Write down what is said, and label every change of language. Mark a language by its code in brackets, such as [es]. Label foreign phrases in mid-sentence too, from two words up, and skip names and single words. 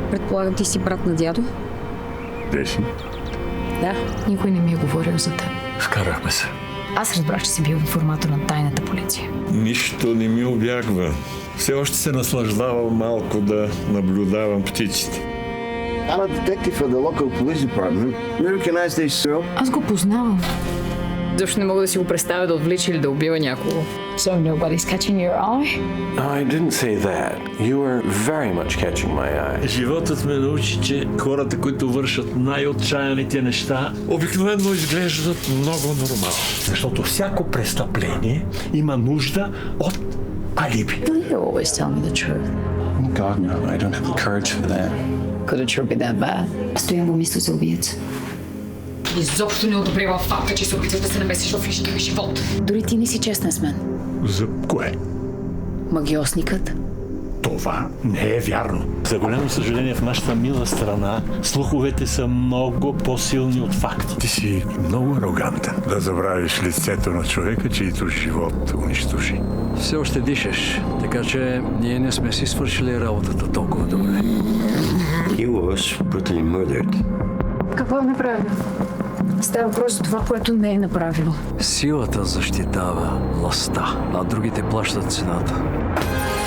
[bg] Предполагам, ти си брат на дядо? Деси. Да. Никой не ми е говорил за теб. Скарахме се. Аз разбрах, че си бил информатор на тайната полиция. Нищо не ми обягва. Все още се наслаждавам малко да наблюдавам птиците. [en] I'm a detective for the local police department. You recognize this girl? [bg] Аз го познавам. Защо не мога да си го представя да отвлича или да убива някого? [en] So nobody's catching your eye? I didn't say that. You were very much catching my eye. [bg] Животът ме научи, че хората, които вършат най-отчаяните неща, обикновено изглеждат много нормално. Защото всяко престъпление има нужда от алиби. [en] You always tell me the truth. God, no, I don't have the courage for that. Could it sure be that bad? [bg] Стоян го мисля за убиец. Изобщо не одобрява факта, че се опитваш да се намесиш в личния ми живот. Дори ти не си честна с мен. За кое? Магиосникът? Това не е вярно. За голямо съжаление в нашата мила страна слуховете са много по-силни от факти. Ти си много арогантен да забравиш лицето на човека, чийто живот унищожи. Все още дишаш, така че ние не сме си свършили работата толкова добре. [en] He was brutally murdered. [bg] Какво е направил? Става въпрос за това, което не е направил. Силата защитава властта, а другите плащат цената.